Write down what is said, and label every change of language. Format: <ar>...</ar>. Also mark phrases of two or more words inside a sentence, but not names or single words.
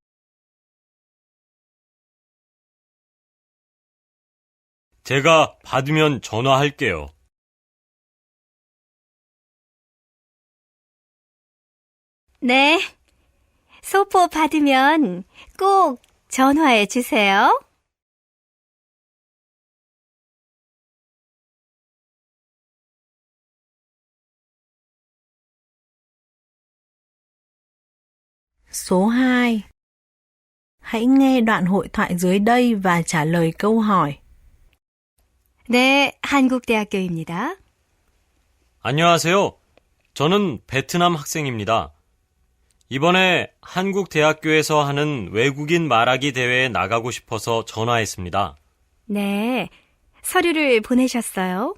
<ko>제가 받으면 전화할게요. 네. 소포 받으면 꼭 전화해 주세요.</ko> <vi>số 2. Hãy nghe đoạn hội thoại dưới đây và trả lời câu hỏi.</vi> <ko>네, 한국대학교입니다. 안녕하세요. 저는 베트남 학생입니다. 이번에 한국 대학교에서 하는 외국인 말하기 대회에 나가고 싶어서 전화했습니다. 네, 서류를 보내셨어요?</ko>